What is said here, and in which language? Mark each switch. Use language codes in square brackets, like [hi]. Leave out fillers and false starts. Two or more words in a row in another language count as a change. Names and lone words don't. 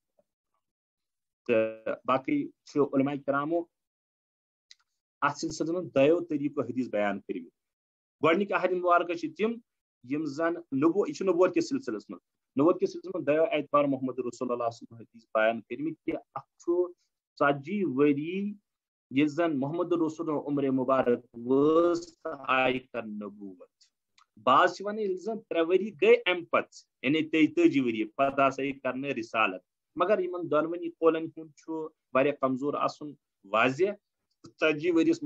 [ks] تہٕ باقٕے چھُ علماء کرامو اتھ سلسلس منٛز دۄیو طریٖقو حدیث بیان کٔرمٕتۍ گۄڈٕنِکۍ احادیث مبارکہ چھِ تِم یِم زن یہِ چھُ نبوت کِس سلسلس منٛز نبوت کِس سلسلس منٛز دۄیو اعتبار [ar] محمد رسول اللہ صلی اللہ علیہ [ks] حدیث بیان کٔرمٕتۍ کہِ اکھ چھُ 40 ؤری ییٚلہِ زن محمد رسول عمر مبارک وٲژ تہٕ آیہِ کرنہٕ نبوت بعض چھِ ونان ییٚلہِ زن 3 ؤری گٔے امہِ پتہٕ یعنی 43 ؤری پتہٕ ہسا یہِ کرنہٕ رسالت مگر یِمن دۄنوٕنی قولن ہُنٛد چھُ واریاہ کمزور آسُن واضح 40 ؤرِیس